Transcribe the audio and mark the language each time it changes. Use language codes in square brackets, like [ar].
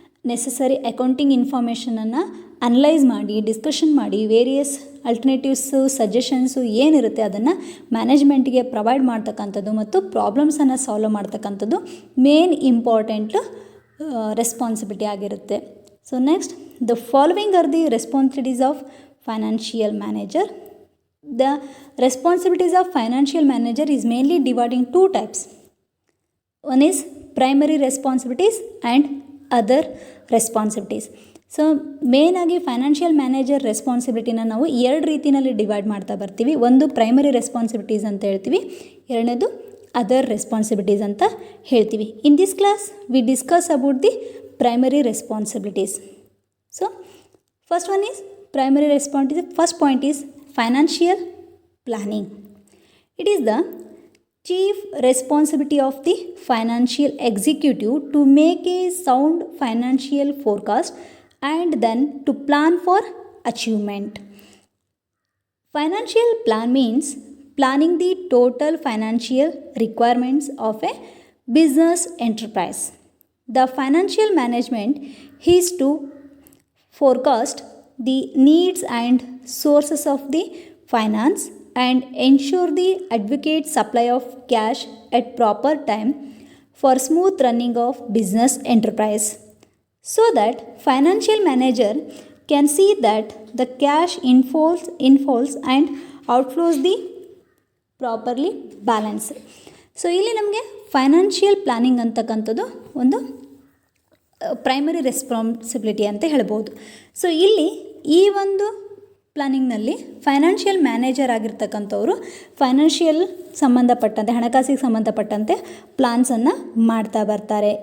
[kn] Necessary accounting ಇನ್ಫಾರ್ಮೇಷನನ್ನು analyse ಮಾಡಿ discussion ಮಾಡಿ various ಅಲ್ಟರ್ನೇಟಿವ್ಸು suggestions ಏನಿರುತ್ತೆ ಅದನ್ನು ಮ್ಯಾನೇಜ್ಮೆಂಟಿಗೆ ಪ್ರೊವೈಡ್ ಮಾಡ್ತಕ್ಕಂಥದ್ದು ಮತ್ತು ಪ್ರಾಬ್ಲಮ್ಸನ್ನು ಸಾಲ್ವ್ ಮಾಡ್ತಕ್ಕಂಥದ್ದು ಮೇನ್ ಇಂಪಾರ್ಟೆಂಟ್ ರೆಸ್ಪಾನ್ಸಿಬಿಲಿಟಿ ಆಗಿರುತ್ತೆ. [en] So next, the following are the responsibilities of financial manager. The responsibilities of financial manager is mainly divided in two types. One is primary responsibilities and other responsibilities. [kn] So ಮೇನಾಗಿ financial manager ರೆಸ್ಪಾನ್ಸಿಬಿಲಿಟಿನ ನಾವು ಎರಡು ರೀತಿಯಲ್ಲಿ divide ಮಾಡ್ತಾ ಬರ್ತೀವಿ. ಒಂದು primary responsibilities ಅಂತ ಹೇಳ್ತೀವಿ, ಎರಡನೇದು ಅದರ್ ರೆಸ್ಪಾನ್ಸಿಬಿಲಿಟೀಸ್ ಅಂತ ಹೇಳ್ತೀವಿ. [en] In this class we discuss about the primary responsibilities. So first one is primary responsibility. First point is financial planning. It is the chief responsibility of the financial executive to make a sound financial forecast and then to plan for achievement. Financial plan means planning the total financial requirements of a business enterprise. The financial management is to forecast the needs and sources of the finance and ensure the adequate supply of cash at proper time for smooth running of business enterprise, so that financial manager can see that the cash inflows and outflows the properly balanced. [kn] So ಇಲ್ಲಿ ನಮಗೆ financial planning ಅಂತಕ್ಕಂಥದ್ದು ಒಂದು primary responsibility ಅಂತ ಹೇಳ್ಬೋದು. So ಇಲ್ಲಿ ಈ ಒಂದು ಪ್ಲಾನಿಂಗ್ನಲ್ಲಿ financial manager ಆಗಿರ್ತಕ್ಕಂಥವರು financial ಸಂಬಂಧಪಟ್ಟಂತೆ ಹಣಕಾಸಿಗೆ ಸಂಬಂಧಪಟ್ಟಂತೆ ಪ್ಲಾನ್ಸನ್ನು ಮಾಡ್ತಾ ಬರ್ತಾರೆ.